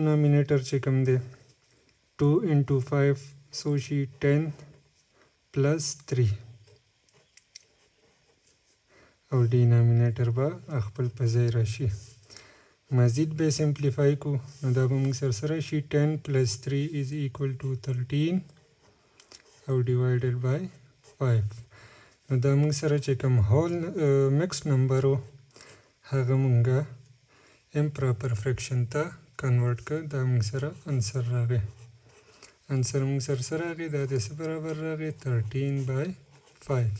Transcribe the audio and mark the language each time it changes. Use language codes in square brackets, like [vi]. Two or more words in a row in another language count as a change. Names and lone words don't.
[ps] نامینیټر چې کوم دی 2 into 5 څو شي 10 پلس 3 او ډینامینیټر به خپل په ځای راشي. مزید به سمپلیفای کو نو دا به مونږ سره شي [en] 10 plus 3 is equal to 13 [ps] او [en] divided by 5. [ps] نو دا مونږ سره چې کوم [en] whole mix number [ps] و هغه مونږه [en] improper fraction [ps] ته کنورټ کړ. دا مونږ سره انسر راغی. انسر مونږ سره راغی دا د څه برابر راغی 13 by 5.